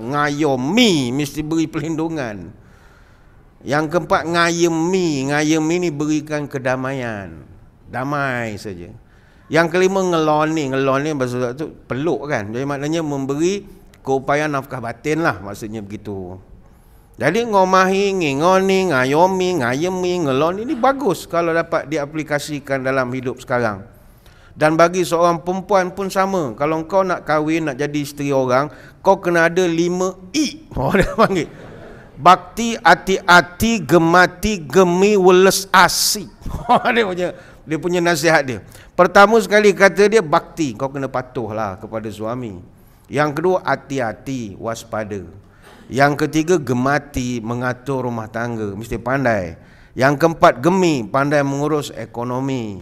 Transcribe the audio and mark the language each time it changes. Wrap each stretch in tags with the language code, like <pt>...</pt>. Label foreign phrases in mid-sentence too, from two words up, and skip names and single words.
<ms>Ngayomi, mesti beri perlindungan. Yang keempat, ngayemi ni berikan kedamaian, damai saja. Yang kelima, ngeloni bahasa tu peluk kan. Jadi maknanya memberi keupayaan nafkah batin lah, maksudnya begitu. Jadi</ms> <jv>ngomahi, ngingoni, ngayomi, ngayemi, ngeloni</jv> <ms>ni bagus kalau dapat diaplikasikan dalam hidup sekarang. Dan bagi seorang perempuan pun sama. Kalau kau nak kahwin, nak jadi isteri orang, kau kena ada 5 I. Oh, dia panggil bakti, hati-hati,</ms> <jv>gemati, gemi, weles asi.</jv> <ms>Dia punya nasihat dia. Pertama sekali kata dia bakti, kau kena patuhlah kepada suami. Yang kedua, hati-hati, waspada. Yang ketiga, gemati, mengatur rumah tangga, mesti pandai. Yang keempat, gemi, pandai mengurus ekonomi.</ms>